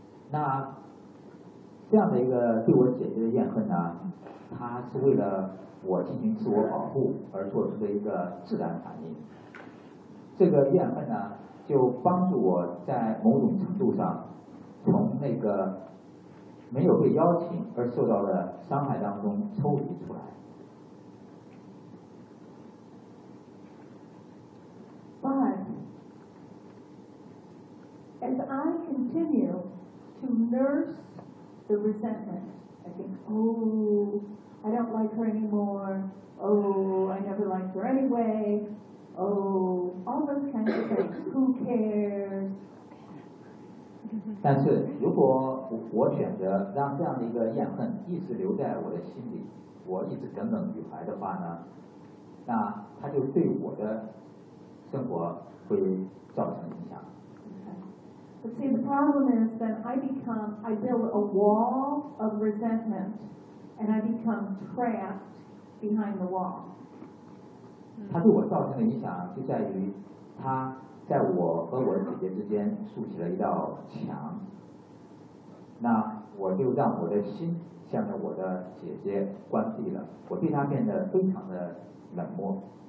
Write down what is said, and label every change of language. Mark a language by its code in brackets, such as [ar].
[zh] 那这样的一个对我姐姐的怨恨呢，她是为了我进行自我保护而做出的一个自然反应。这个怨恨呢，就帮助我在某种程度上从那个没有被邀请而受到的伤害当中抽离出来。 [en] But as I continue to nurse the resentment, I think, oh, I don't like her anymore. Oh, I never liked her anyway. Oh, all those kinds of things. Who cares? [zh] 但是如果我选择让这样的一个怨恨一直留在我的心里，我一直耿耿于怀的话呢，那它就对我的生活会造成影响。 [en] But see, the problem is that I build a wall of resentment and I become trapped behind the wall. [zh] 它对我造成的影响就在于它在我和我的姐姐之间竖起了一道墙，那我就让我的心向着我的姐姐关闭了，我对她变得非常的冷漠。